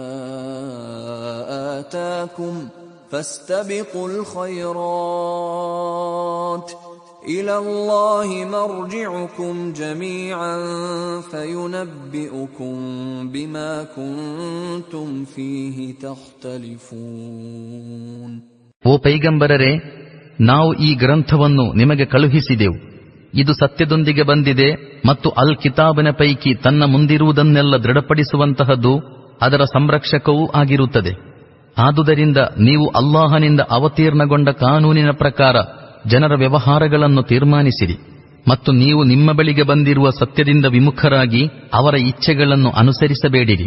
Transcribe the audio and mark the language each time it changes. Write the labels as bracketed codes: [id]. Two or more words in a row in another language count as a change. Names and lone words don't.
[ar] آتَاكُمْ فَاسْتَبِقُوا الْخَيْرَاتِ إِلَى اللَّهِ مَرْجِعُكُمْ جَمِيعًا فَيُنَبِّئُكُم بِمَا كُنتُمْ فِيهِ تَخْتَلِفُونَ. [kn] ಓ ಪೈಗಂಬರರೇ, ನಾವು ಈ ಗ್ರಂಥವನ್ನು ನಿಮಗೆ ಕಳುಹಿಸಿದೆವು. ಇದು ಸತ್ಯದೊಂದಿಗೆ ಬಂದಿದೆ ಮತ್ತು ಅಲ್ ಕಿತಾಬಿನ ಪೈಕಿ ತನ್ನ ಮುಂದಿರುವುದನ್ನೆಲ್ಲ ದೃಢಪಡಿಸುವಂತಹದ್ದು, ಅದರ ಸಂರಕ್ಷಕವೂ ಆಗಿರುತ್ತದೆ. ಆದುದರಿಂದ ನೀವು ಅಲ್ಲಾಹನಿಂದ ಅವತೀರ್ಣಗೊಂಡ ಕಾನೂನಿನ ಪ್ರಕಾರ ಜನರ ವ್ಯವಹಾರಗಳನ್ನು ತೀರ್ಮಾನಿಸಿರಿ ಮತ್ತು ನೀವು ನಿಮ್ಮ ಬಳಿಗೆ ಬಂದಿರುವ ಸತ್ಯದಿಂದ ವಿಮುಖರಾಗಿ ಅವರ ಇಚ್ಛೆಗಳನ್ನು ಅನುಸರಿಸಬೇಡಿರಿ.